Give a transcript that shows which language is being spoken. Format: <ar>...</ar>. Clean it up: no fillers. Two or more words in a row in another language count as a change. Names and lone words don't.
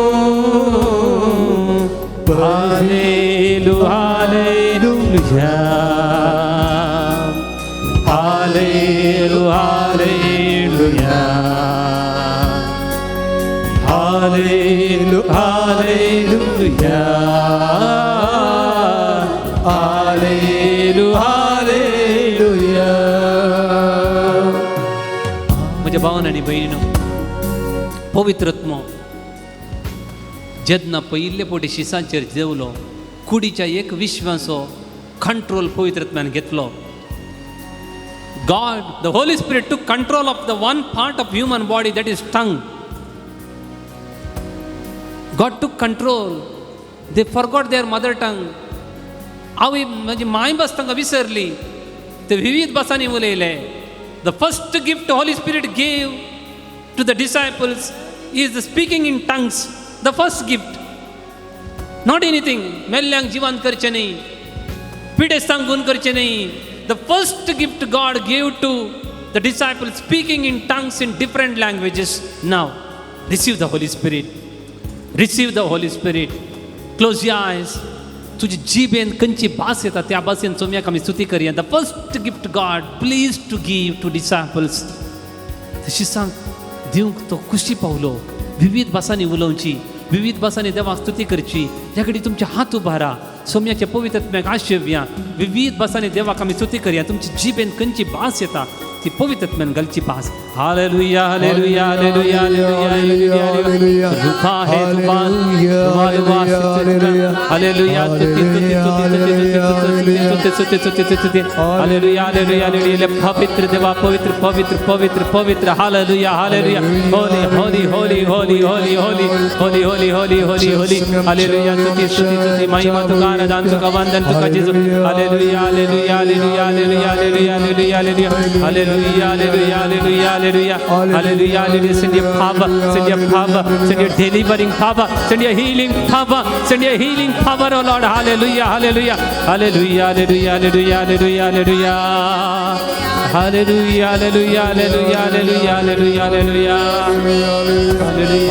<kok>हालेलुया, हालेलुया, हालेलुया, हालेलुया, हालेलुया, हालेलुया, हालेलुया। म्हज्या भावान आनी भयणीनो, पवित्रत्म जेन्ना पयिल्ले फावटी शिसांचेर देवलो, कुडीच्या एक विश्वासो कंट्रोल पवित्रत्म्यान घेतलो.</kok> <en>God, the Holy Spirit took control of the one part of human body, that is tongue. God took control. They forgot their mother tongue.</en> <kok>हांव म्हजी मायभास तांकां विसरली, ते विविध भासांनी उलयले.</kok> <en>The first gift the Holy Spirit gave to the disciples is the speaking in tongues. The first gift. Not anything.</en> <kok>मेल्ल्यांक जिवंत करचें न्ही, पिडे सांगून करचें न्ही.</kok> <en>The first gift God gave to the disciples, speaking in tongues in different languages. Now, receive the Holy Spirit. Receive the Holy Spirit. Close your eyes.</en> <kok>तुझी जिबेन खंयची भास येता त्या भाशेन सोम्याक आमी स्तुती करया.</kok> <en>The first gift God pleased to give to disciples.</en> <kok>शिसांक दिवंक तो खुशी पावलो. विविध भासांनी उलोवची, विविध भासांनी देवाक स्तुती करची. ह्या घडी तुमचे हात उबारा, सोम्याच्या पवित्रत्म्याक आशेवया. विविध भासांनी देवाक आमी स्तुती करया. तुमची जिबेन खंयची भास येता ती पवित्रत्म्यान घालची भास. हालेलुया, हालेलुया, हालेलुया, हालेलुया, हालेलुया. रुखा है जुबान, हालेलुया, स्तुति, स्तुति, स्तुति, स्तुति, स्तुति, स्तुति. हालेलुया, हालेलुया, हालेलुया. पवित्र देवा, पवित्र, पवित्र, पवित्र, पवित्र. हालेलुया, हालेलुया.</kok> <en>holy, holy, holy, holy, holy, holy, holy, holy, holy, holy, holy.</en> <kok>हालेलुया, स्तुति, स्तुति, स्तुति. महिमा तुका, आराधना तुका, वंदन तुका जेसू. हालेलुया, हालेलुया, हालेलुया, हालेलुया, हालेलुया, हालेलुया, हालेलुया. Hallelujah, hallelujah, hallelujah, hallelujah, hallelujah, hallelujah.</kok> <en>Send your power, send your power, send your delivering power, send your healing power, send your healing power, oh Lord. Hallelujah, hallelujah, hallelujah, hallelujah, hallelujah, hallelujah, hallelujah, hallelujah, hallelujah, hallelujah, hallelujah, hallelujah, hallelujah, hallelujah,</en>